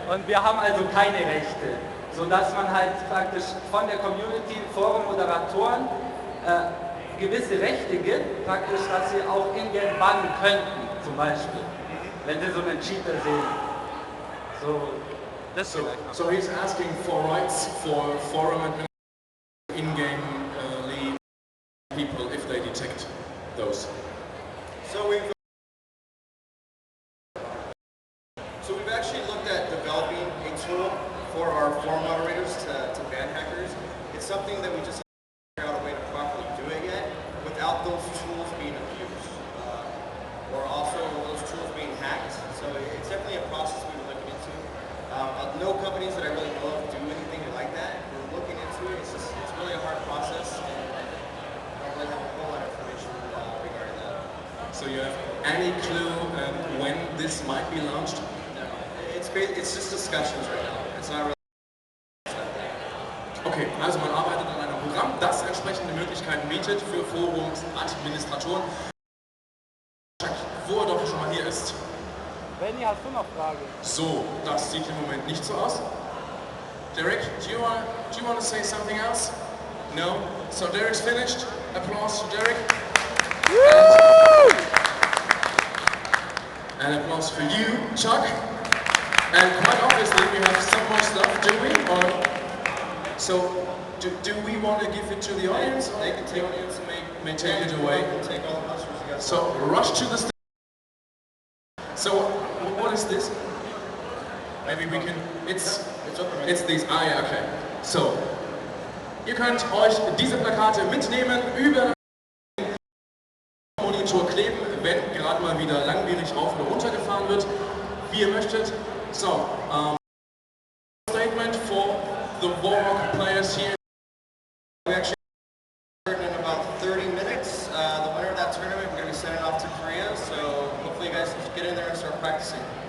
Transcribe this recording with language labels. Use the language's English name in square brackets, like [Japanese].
[German] Und wir haben also keine Rechte, sodass man halt praktisch von der Community Forum-Moderatoren gewisse Rechte gibt, praktisch, dass sie auch in-game bannen könnten, zum Beispiel, wenn sie so einen Cheater sehen. [English] So he's asking for rights for forum administrators, in-game lead people if they detect those. So we've actually looked at developing a tool for our forum moderators to ban hackers. It's something that we just haven't figured out a way to properly do it yet without those tools being abused or also those tools being hacked. So it's definitely a process we've been looking into. No companies that I really know of do anything like that. We're looking into it. It's really a hard process, and I don't really have a whole lot of information regarding that. So you have any clue when this might be launched? No, it's just discussions right now. It's not really. [German] Okay, also man arbeitet an einem Programm, das entsprechende Möglichkeiten bietet für Forumsadministratoren. Wo er doch schon mal hier ist. Benny, hast du noch Fragen? So, das sieht im Moment nicht so aus. [English] Derek, do you want to say something else? No? So Derek's finished. Applause to Derek. And applause for you, Chuck. And quite obviously we have some more stuff, do we? Or, so, do we want to give it to the audience? They can take it and may take it away. Take all the monsters you got. So, rush to the stage. So, what is this? Maybe we can, it's these, ja, okay. [German] So, ihr könnt euch diese Plakate mitnehmen, über den Monitor kleben, wenn gerade mal wieder langwierig rauf oder runter gefahren wird, wie ihr möchtet. [English] So, statement for the WarRock players here. We actually in about 30 minutes. The winner of that tournament, we're going to be sending off to Korea, so hopefully you guys get in there and start practicing.